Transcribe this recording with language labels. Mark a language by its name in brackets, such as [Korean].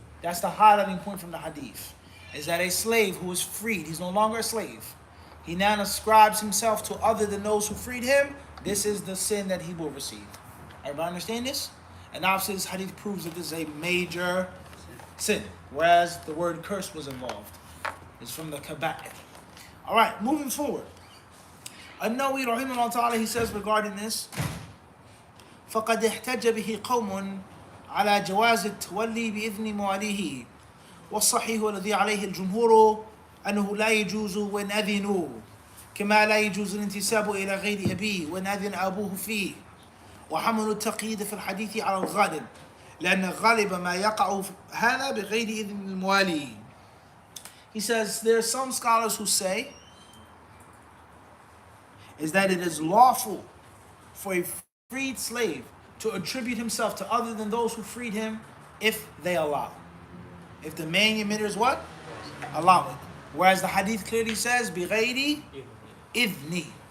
[English] That's the highlighting point from the hadith. Is that a slave who is freed, he's no longer a slave, he now ascribes himself to other than those who freed him, this is the sin that he will receive. Everybody understand this? And obviously this hadith proves that this is a major sin, whereas the word curse was involved. It's from the kaba'ir. Alright, moving forward. An-Nawawi rahimahullah ta'ala, he says regarding this, [Arabic] فَقَدْ احْتَجَ بِهِ قَوْمٌ عَلَى جَوَازِ التَّوَلِّي بِإِذْنِ مُوَالِيهِ والصحيح الذي عليه الجمهور أنه لا يجوز وإن أذنوا كما لا يجوز الانتساب إلى غير أبيه وإن أذن أبوه فيه وحمل التقييد في الحديث على الغالب لأن غالب ما يقع هذا بغير إذن الموالي. [English] He says there are some scholars who say is that it is lawful for a freed slave to attribute himself to other than those who freed him if they allow. If the manumitters what? Allow it. Whereas the hadith clearly says, [Arabic] بِغَيْرِ إِذْنِ.